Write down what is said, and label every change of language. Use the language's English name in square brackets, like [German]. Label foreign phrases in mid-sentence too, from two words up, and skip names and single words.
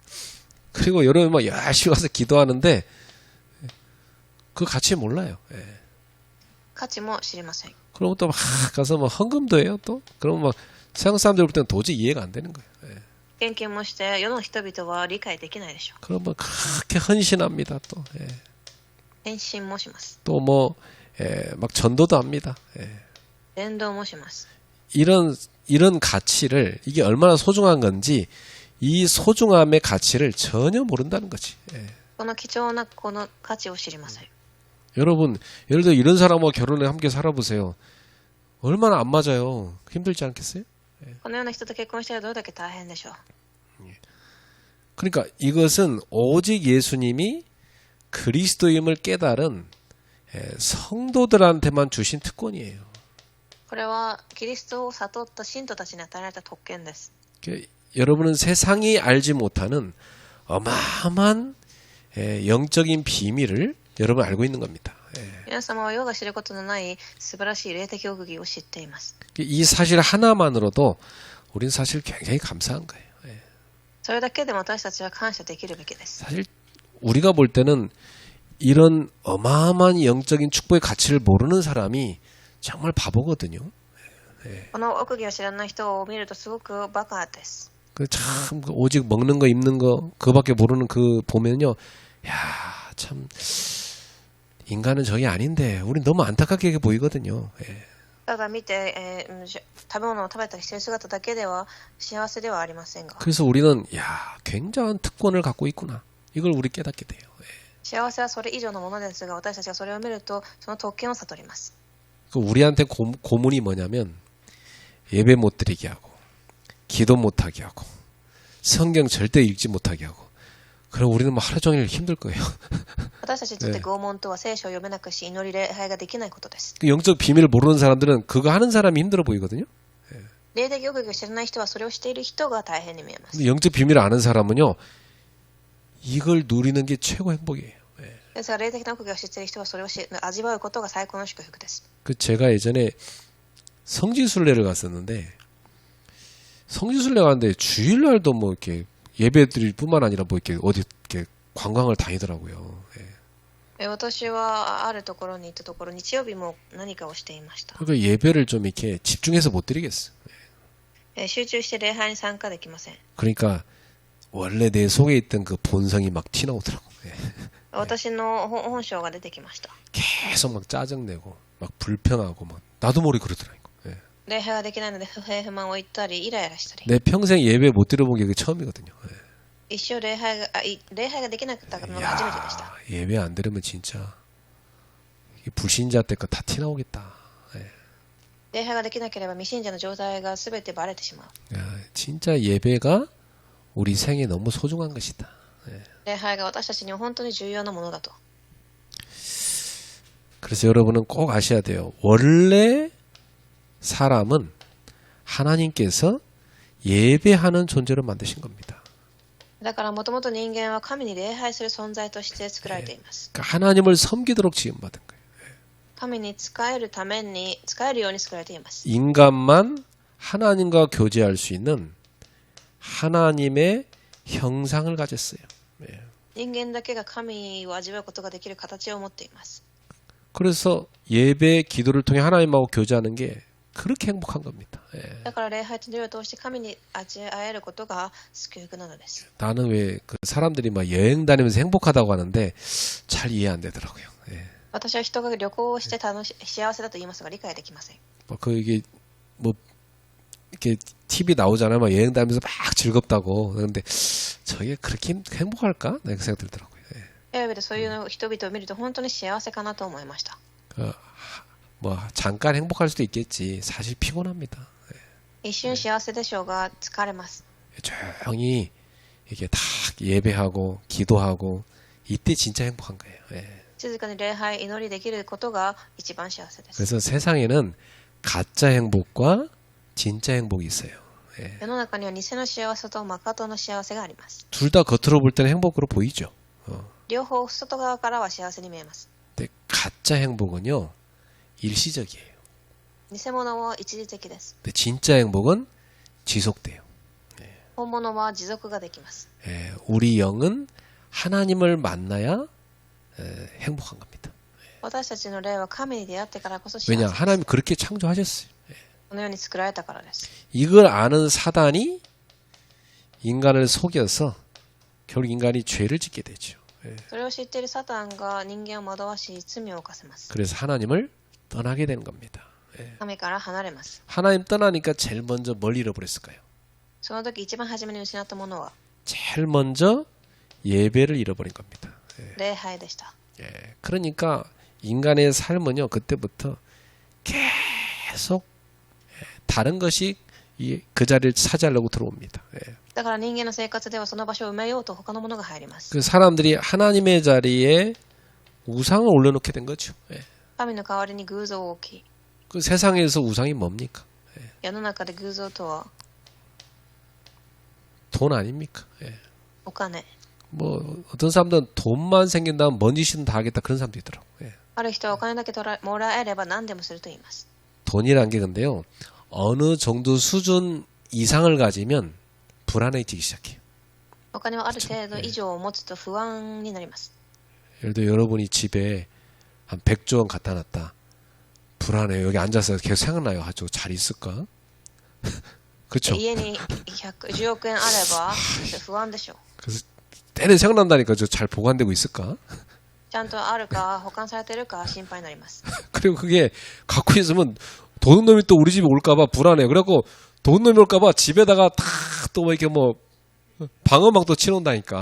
[Korean] 그리고 여러분 막 열심히 가서 기도하는데 그 가치 몰라요. 예. [Japanese] 価値も知りません。 [Korean] 그럼 또 막 가서 막 헌금도 해요 또. 그러면 막 세상 사람들 볼 때는 도저히 이해가 안 되는 거예요. 예. [Japanese] 献金もして世の人々は理解できないでしょう。 [Korean] 그러면 그렇게 헌신합니다 또. 예. [Japanese] 献身もします。 [Korean] 또 뭐 막 전도도 합니다. 예. [Japanese] 伝道もします。 [Korean] 이런 가치를 이게 얼마나 소중한 건지 이 소중함의 가치를 전혀 모른다는 거지. 예. [Japanese] この貴重なこの価値を知りません。 [Korean] 여러분 예를 들어 이런 사람과 결혼해 함께 살아보세요. 얼마나 안 맞아요. 힘들지 않겠어요? [Japanese] このような人と結婚したらどれだけ大変でしょう。 [Korean] 그러니까 이것은 오직 예수님이 그리스도임을 깨달은 성도들한테만 주신 특권이에요. [Japanese] これはキリストを悟った信徒たちに与えられた特権です。 [Korean] 여러분은 세상이 알지 못하는 어마어마한 영적인 비밀을 여러분 알고 있는 겁니다. [Japanese] 皆様は世が知ることのない素晴らしい霊的奥義を知っています。 [Korean] 이 사실 하나만으로도 우리는 사실 굉장히 감사한 거예요. [Japanese] それだけでも私たちは感謝できるべきです。 [Korean] 사실 우리가 볼 때는 이런 어마어마한 영적인 축복의 가치를 모르는 사람이 정말 바보거든요. [Japanese] この奥義を知らない人を見るとすごくバカです。 [Korean] 참 오직 먹는 거 입는 거 그거밖에 모르는 그 보면요. 야, 참 인간은 저게 아닌데 우리 너무 안타깝게 보이거든요. [Japanese] ただ見て、食べ物を食べたりしている姿だけでは幸せではありませんが、 [Korean] 그래서 우리는 야, 굉장한 특권을 갖고 있구나. 이걸 우리 깨닫게 돼요. [Japanese] 幸せはそれ以上のものですが、私たちがそれを見るとその特権を悟ります。 [Korean] 우리한테 고문이 뭐냐면 예배 못 드리게 하고 기도 못 하게 하고 성경 절대 읽지 못하게 하고 그럼 우리는 뭐 하루 종일 힘들 거예요. [Japanese] 私たちにとって拷問とは聖書を読めなくし祈り礼拝ができないことです。 [Korean] 영적 비밀을 모르는 사람들은 그거 하는 사람이 힘들어 보이거든요. [Japanese] 霊的奥義を知らない人はそれをしている人が大変に見えます。 [Korean] 근데 영적 비밀을 아는 사람은요. 이걸 누리는 게 최고 행복이에요. [Japanese] ですが霊的な奥義を知っている人はそれを味わうことが最高の祝福です。 [Korean] 그 제가 예전에 성지순례를 갔었는데 성지순례 갔는데 주일날도 뭐 이렇게 예배드릴 뿐만 아니라 뭐 이렇게 어디 이렇게 관광을 다니더라고요. 예. [Japanese] 私はあるところに行ったところ、日曜日も何かをしていました。 [Korean] 그러니까 예배를 좀 이렇게 집중해서 못 드리겠어. [Japanese] 集中して礼拝に参加できません。 [Korean] 그러니까 원래 내 속에 있던 그 본성이 막 튀나오더라고. 예. [Japanese] 私の本性が出てきました。 [Korean] 계속 막 짜증내고 막 불평하고 막 나도 모르게 그러더라고. 예. [Japanese] 礼拝ができないので不平不満を言ったり、イライラしたり。 [Korean] 내 평생 예배 못 드려본 게 그게 처음이거든요. 예. [Japanese] 一生礼拝ができなかったのが初めてでした。 [Korean] 야, 예배 안 들으면 진짜 이게 불신자 때 거 다 티나오겠다. 예. [Japanese] 礼拝ができなければ未信者の状態が全てバレてしまう。 [Korean] 야, 진짜 예배가 우리 생에 너무 소중한 것이다. 예. [Japanese] 礼拝が私たちには本当に重要なものだと。 [Korean] 그래서 여러분은 꼭 아셔야 돼요. 원래 사람은 하나님께서 예배하는 존재로 만드신 겁니다. [Japanese] だからもともと人間は神に礼拝する存在として作られています。 [Korean] 그러니까 하나님을 섬기도록 지음받은 거예요. [Japanese] 神に仕えるために、仕えるように作られています。 [Korean] 인간만 하나님과 교제할 수 있는 하나님의 형상을 가졌어요. 예. [Japanese] 人間だけが神を味わうことができる形を持っています。 [Korean] 그래서 예배, 기도를 통해 하나님하고 교제하는 게 그렇게 행복한 겁니다. 예. [Japanese] だから礼拝と祈りを通して神に味わえることが救いなのです。 [Korean] 나는 왜 그 사람들이 막 여행 다니면서 행복하다고 하는데 잘 이해 안 되더라고요. 예. [Japanese] 私は人が旅行をして幸せだと言いますが理解できません。 [Korean] 그 이게 뭐 이렇게 TV 나오잖아요. 막 여행 다니면서 막 즐겁다고. 그런데 저게 그렇게 행복할까? 네, 그 생각 들더라고요. 예. [Japanese] テレビでそういう人々を見ると本当に幸せかなと思いました。 [Korean] 뭐 잠깐 행복할 수도 있겠지. 사실 피곤합니다. 예. [Japanese] 一瞬幸せでしょうが疲れます。 [Korean] 조용히 이렇게 딱 예배하고 기도하고 이때 진짜 행복한 거예요. 예. [Japanese] 静かに礼拝、祈りできることが一番幸せです。 [Korean] 그래서 세상에는 가짜 행복과 진짜 행복이 있어요. 예. [Japanese] 世の中には偽の幸せと誠の幸せがあります。 [Korean] 둘 다 겉으로 볼 때는 행복으로 보이죠. [Japanese] 両方外側からは幸せに見えます。 [Korean] 근데 가짜 행복은요 일시적이에요. [Japanese] 偽物は一時的です。 [Korean] 근데 진짜 행복은 지속돼요. [Japanese] 本物は持続ができます。 [Korean] 예, 우리 영은 하나님을 만나야 행복한 겁니다. [Japanese] 私たちの霊は神に出会ってからこそ幸せ [Korean] 왜냐 [Japanese] です。 [Korean] 하나님이 그렇게 창조하셨어요. [Japanese] このように作られたからです。 [Korean] 이걸 아는 사단이 인간을 속여서 결국 인간이 죄를 짓게 되죠. [Japanese] それを知っているサタンが人間を惑わし罪を犯せます。 [Korean] 그래서 하나님을 떠나게 되는 겁니다. [Japanese] 神から離れます。 [Korean] 하나님 떠나니까 제일 먼저 뭘 잃어버렸을까요? [Japanese] その時一番初めに失ったものは [Korean] 제일 먼저 예배를 잃어버린 겁니다. [Japanese] 礼拝でした。 [Korean] 그러니까 인간의 삶은요 그때부터 계속 다른 것이 그 자리를 차지하려고 들어옵니다. [Japanese] だから人間の生活ではその場所を埋めようと他のものが入ります。 [Korean] 그 사람들이 하나님의 자리에 우상을 올려놓게 된 거죠. [Japanese] 神の代わりに偶像を置き、 [Korean] 그 세상에서 우상이 뭡니까? [Japanese] 世の中で偶像とは [Korean] 돈 아닙니까? [Japanese] お金。 [Korean] 뭐 어떤 사람들은 돈만 생긴다면 뭔 짓이든 다 하겠다 그런 사람도 있더라고. [Japanese] ある人はお金だけもらえれば何でもすると言います。 [Korean] 돈이란 게 근데요 어느 정도 수준 이상을 가지면 불안해지기 시작해요. [Japanese] お金はある程度以上を持つと不安になります。 [Korean] 예를 들어 여러분이 집에 한 100조 원 갖다 놨다. 불안해요. 여기 앉아서 계속 생각나요. 아, 저거 잘 있을까? 그렇죠. [Japanese] 家に10億円あれば不安でしょう。 [Korean] 그래서 때려 생각난다니까 저 잘 보관되고 있을까? [Japanese] ちゃんとあるか保管されてるか心配になります。 [Korean] 그리고 그게 갖고 있으면 도둑 놈이 또 우리 집에 올까봐 불안해. 그래갖고 도둑 놈이 올까봐 집에다가 탁또 뭐 이렇게 뭐 방어막도 치놓는다니까.